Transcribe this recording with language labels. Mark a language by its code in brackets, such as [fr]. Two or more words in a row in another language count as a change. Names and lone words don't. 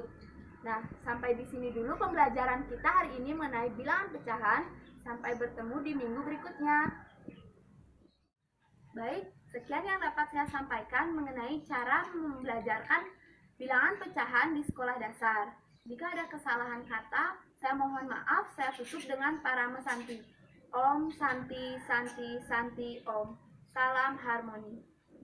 [id] Nah, sampai di sini dulu pembelajaran kita hari ini mengenai bilangan pecahan. Sampai bertemu di minggu berikutnya. Baik, sekian yang dapat saya sampaikan mengenai cara membelajarkan bilangan pecahan di sekolah dasar. Jika ada kesalahan kata, saya mohon maaf. Saya tutup dengan parama Santi. [sa] Om Santi Santi Santi Om. [id] Salam harmoni.